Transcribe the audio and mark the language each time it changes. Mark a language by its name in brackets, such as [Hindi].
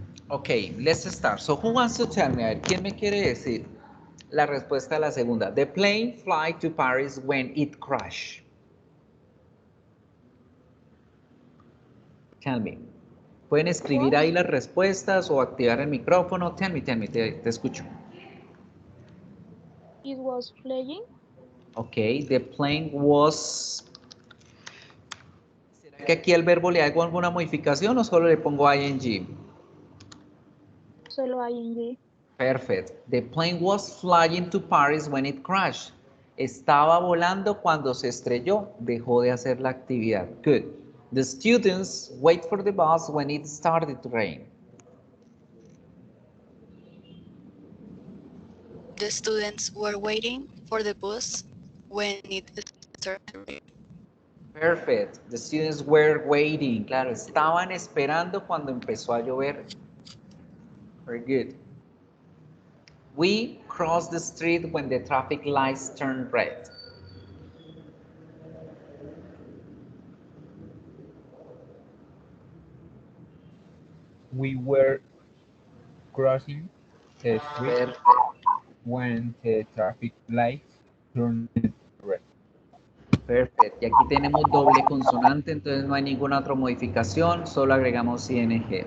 [English] Okay, let's start. So who wants to tell me? [Spanish] A ver, ¿quién me quiere decir la respuesta a la segunda? [English] The plane fly to Paris when it crashed. Tell me. [Spanish] Pueden escribir ahí las respuestas o activar el micrófono. [English] Tell me, [Spanish] te escucho. [English] It was flying. Okay, the plane was... [Spanish] ¿Será que aquí el verbo le hago alguna modificación o solo le pongo ing? Solo ing. [English] Perfect. The plane was flying to Paris when it crashed. [Spanish] Estaba volando cuando se estrelló. Dejó de hacer la actividad. [English] Good. The students wait for the bus when it started to rain. The students were waiting for the bus when it started to rain. Perfect. The students were waiting. [Spanish] Claro, estaban esperando cuando empezó a llover. [English] Very good. We crossed the street when the traffic lights turned red. We were crossing the street Perfect. when the traffic lights turned red. [Spanish] Perfecto. Y aquí tenemos doble consonante, entonces no hay ninguna otra modificación, solo agregamos ing.